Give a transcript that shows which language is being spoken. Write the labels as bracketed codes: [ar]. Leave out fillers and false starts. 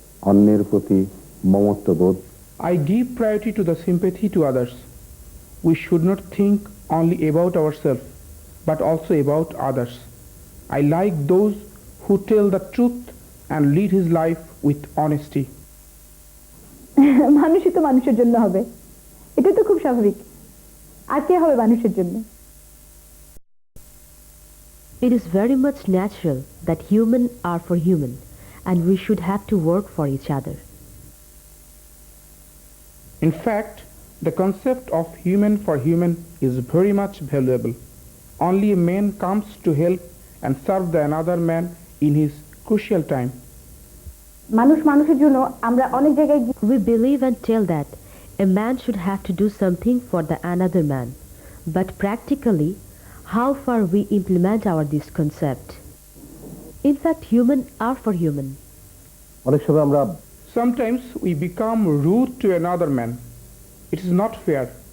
[bn] অন্যের প্রতি মমত্ববোধ। [en] I give priority to the sympathy to others. We should not think only about ourselves, but also about others. I like those who tell the truth and lead his life with honesty. [bn] মানুষই তো মানুষের জন্য হবে, এটা তো খুব স্বাভাবিক। আর কে হবে মানুষের জন্য? [en] It is very much natural that human are for human, and we should have to work for each other. In fact, the concept of human for human is very much valuable. Only a man comes to help and serve the another man in his crucial time. [bn] মানুষ মানুষের জন্য আমরা অনেক জায়গায় [en] We believe and tell that a man should have to do something for the another man, but practically, how far we implement this concept? In fact, human are for human. [bn] অনেক সময় আমরা [en] Sometimes we become rude to another man. It is not fair.